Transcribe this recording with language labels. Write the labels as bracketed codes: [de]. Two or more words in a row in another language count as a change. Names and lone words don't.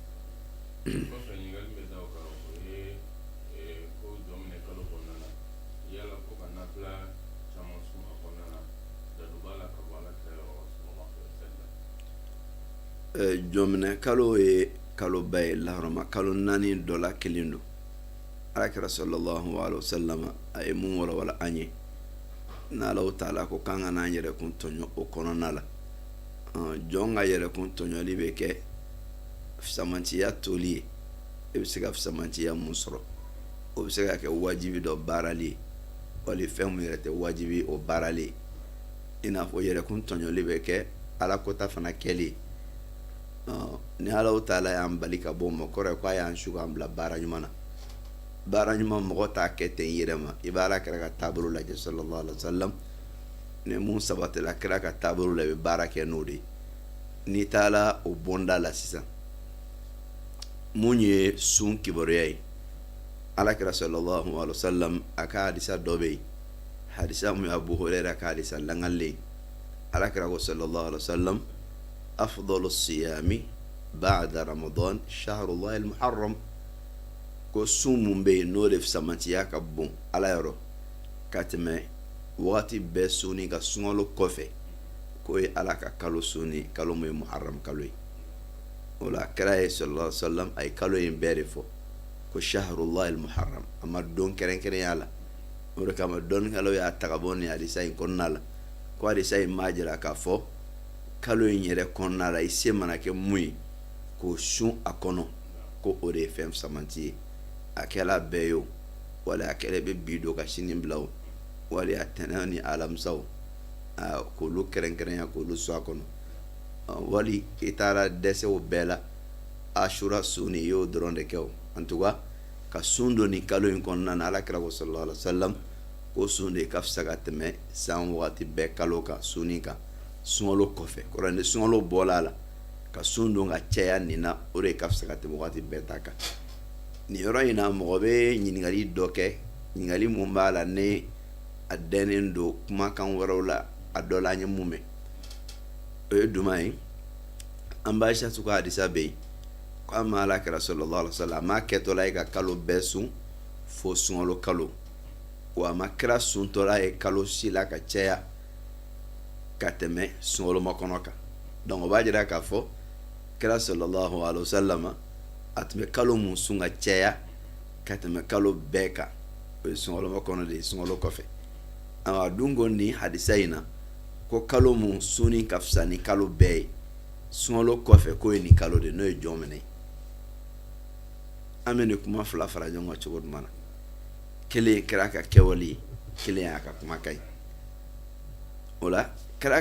[bm] jomina kalo ye kalo ba ye laharama kalo naani dɔ la kelen don alakira [ar] صلى الله عليه وسلم [bm] a ye mun walawala an ye n'alaw taala ko k'an ka n'an yɛrɛ kun tɔɲɔ o kɔnɔna la jɔn ka yɛrɛ kun tɔɲɔli bɛ kɛ fisamantiya toli ye e bɛ se ka fisamantiya mun sɔrɔ o bɛ se ka kɛ wajibi dɔ baarali ye wali fɛn mun yɛrɛ tɛ wajibi o baarali ye i n'a fɔ yɛrɛ kun tɔɲɔli bɛ kɛ ala kota fana kɛli ye ni alaw taala y'an bali ka bɔ ma kɔrɔ ko a y'an su k'an bila baara ɲuman na baara ɲuman mɔgɔ t'a kɛ ten i yɛrɛ ma i b'a ala kɛra ka taabolo lajɛ [ar] صلى الله عليه وسلم [bm] ni mun sabatila kɛra ka taabolo la i bɛ baara kɛ n'o de ye n'i taala o bonda la sisan mun ye sun kibaruya ye ala kɛra [ar] صلى الله عليه وسلم [bm] a ka hadisa dɔ bɛ yen hadisa mun ye Abu Huraira ka hadisa langalen ala kɛra ko [ar] صلى الله عليه وسلم أفضل الصيام بعد رمضان شهر الله المحرم [bm] ko sun mun bɛ yen n'o de fisamantiya ka bon ala yɔrɔ ka tɛmɛ wagati bɛɛ sunni ka sunkalo kɔfɛ k'o ye ala ka kalo sunni kalo mun ye muharram kalo ye o la kira ye [ar] صلى الله عليه وسلم [bm] a ye kalo in bɛɛ de fɔ ko [ar] شهر الله المحرم [bm] a ma don kɛrɛnkɛrɛnya la o de kama dɔnnikɛlaw y'a ta ka bɔ nin hadisa in kɔnɔna la ko hadisa in m'a jira k'a fɔ kalo in yɛrɛ kɔnɔna la i se mana kɛ mun ye k'o sun a kɔnɔ ko o de ye fɛn fisamanti ye a kɛla bɛɛ ye o wali a kɛlɛ bɛ bi don ka sini bila o wali a tɛnɛ ni alamisa o k'olu kɛrɛnkɛrɛnya k'olu sɔn a kɔnɔ wali i taara dɛsɛ o bɛɛ la ashura sun i y'o dɔrɔn de kɛ o [fr] en tout cas [bm] ka sun don nin kalo in kɔnɔna na ala kira ko [ar] صلى الله عليه وسلم [bm] ko sun de ka fisa ka tɛmɛ san wagati bɛɛ kalo kan sunni kan sunkalo kɔfɛ kɔrɔ ni sunkalo bɔla a la ka sun don ka caya nin na o de ka fisa ka tɛmɛ wagati bɛɛ ta kan nin yɔrɔ in na mɔgɔ bɛ ɲininkali dɔ kɛ ɲininkali mun b'a la ne a dɛnnen don kumakan wɛrɛw la a dɔ la an ye mun mɛn o ye duman ye an b'a Aishatu ka hadisa bɛ yen ko a ma Alakira [ar] صلى الله عليه وسلم [bm] a ma kɛtɔla ye ka kalo bɛɛ sun fo sunkalo kalo wa a ma kira suntɔla ye kalo si la ka caya ka tɛmɛ sunkalo makɔnɔ kan donc o b'a jira k'a fɔ kira [ar] صلى الله عليه وسلم [bm] a tun bɛ kalo mun sun ka caya ka tɛmɛ kalo bɛɛ kan o ye sunkalo makɔnɔ de ye sunkalo kɔfɛ a dun ko ni hadisa in na ko kalo mun sunni ka fisa ni kalo bɛɛ ye sunkalo kɔfɛ k'o ye nin kalo de n'o ye jɔn minɛ an bɛ nin kuma fila fara ɲɔgɔn kan cogo jumɛn na kelen kɛra ka kɛwale ye kelen y'a ka kumakan ye o la kɛra